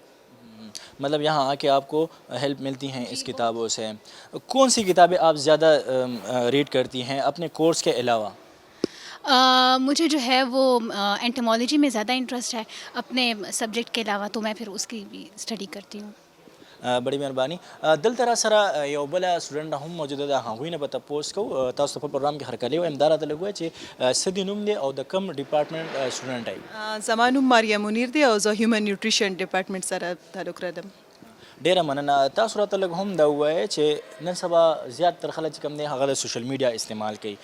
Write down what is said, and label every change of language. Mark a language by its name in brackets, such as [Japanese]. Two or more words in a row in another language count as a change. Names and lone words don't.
[Urdu] مطلب یہاں آ کے آپ کو ہیلپ ملتی ہیں اس کتابوں سے. کون سی کتابیں آپ زیادہ ریڈ کرتی ہیں اپنے کورس کے علاوہ؟ مجھے جو ہے وہ انٹمالوجی میں زیادہ انٹرسٹ ہے اپنے سبجیکٹ کے علاوہ، تو میں پھر اس کی بھی اسٹڈی کرتی ہوں. بڑی مهرباني. [Pashto] دلته را سره یو بل سټوډنټ هم موجوده ده، هغوی نه به تپوس کوو. تاسو په پروګرام کې هرکلی وایم، دا راته لږ ووایه چې څه دې نوم دی او د کوم ډپارټمنټ سټوډنټ یې؟ زما نوم ماریا منیر دی او زه [English] human nutrition [Pashto] ډپارټمنټ سره تعلق لرم. ډیره مننه. تاسو راته لږ هم دا ووایه چې نن سبا زیاتره خلک چې کوم دی هغه د [English] social media [Pashto] استعمال کوي.